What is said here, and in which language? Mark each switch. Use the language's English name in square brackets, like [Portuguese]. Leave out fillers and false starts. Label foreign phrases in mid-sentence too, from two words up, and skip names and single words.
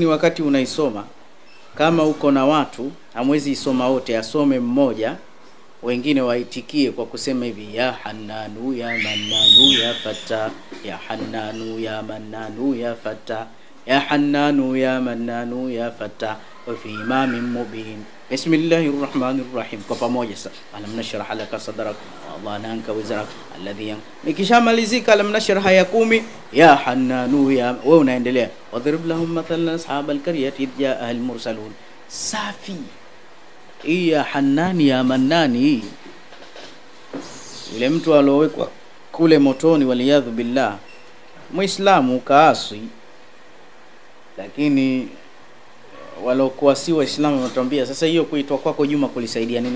[Swahili] Wakati unaisoma, kama uko na watu hamwezi isoma wote, asome mmoja, wengine waitikie kwa kusema hivi: [Arabic] يا حنان يا منان يا فتاح يا حنان يا منان يا فتاح يا حنان يا منان يا فتاح وفي إمام مبين, بسم الله الرحمن الرحيم, [Swahili] kwa pamoja. [Arabic] Sasa ألم نشرح لك صدرك ووضعنا وزرك الذي. [Swahili] Nikishamalizika [Arabic] ألم نشرح [Swahili] ya 10, [Arabic] يا حنان يا, [Swahili] wewe unaendelea [Arabic] واضرب لهم مثلا أصحاب القرية إذ جاءها المرسلون. [Swahili] Safi hii [Arabic] يا حنان يا منان, [Swahili] yule mtu alowekwa kule motoni, [Arabic] والعياذ بالله, [Swahili] Muislamu kaasi, lakini walokuwa si Waislamu wanatuambia sasa hiyo kuitwa kwako Juma kulisaidia nini?